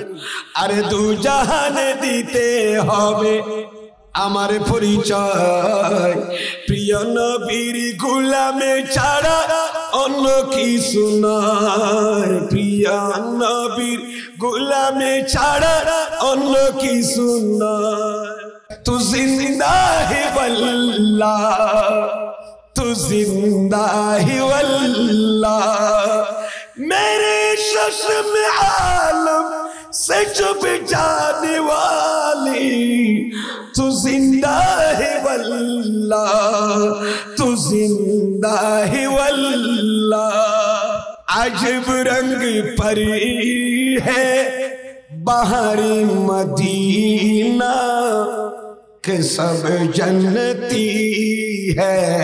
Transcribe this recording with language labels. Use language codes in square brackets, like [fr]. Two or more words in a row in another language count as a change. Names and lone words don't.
[bn] আরে দু জাহানে দিতে হবে আমার পরিচয়, প্রিয় নবীর গোলামে ছাড়া অন্য কিছু নয়, প্রিয় নবীর গোলামে ছাড়া অন্য কিছু নয়। [ur] تو زندہ ہے واللہ، تو زندہ ہے واللہ, তু জিন্দা হি ওয়াল্লাহ, میرے چشم عالم سے چپ جانے والی، تو زندہ ہے واللہ، تو زندہ ہے واللہ، عجب رنگ پری ہے بہار مدینہ کہ سب جنتی ہے